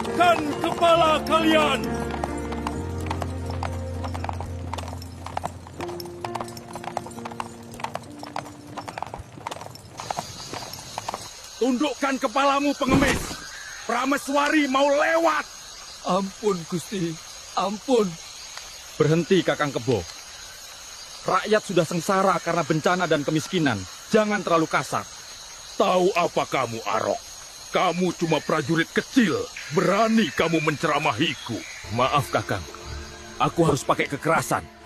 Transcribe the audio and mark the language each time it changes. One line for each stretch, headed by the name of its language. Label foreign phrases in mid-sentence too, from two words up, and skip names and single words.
Indonesian: Tundukkan kepala kalian! Tundukkan kepalamu, pengemis! Prameswari mau lewat! Ampun, Gusti. Ampun. Berhenti, Kakang Kebo. Rakyat sudah sengsara karena bencana dan kemiskinan. Jangan terlalu kasar. Tahu apa kamu, Arok? Kamu cuma prajurit kecil. Berani kamu menceramahiku. Maaf, Kakang. Aku harus pakai kekerasan.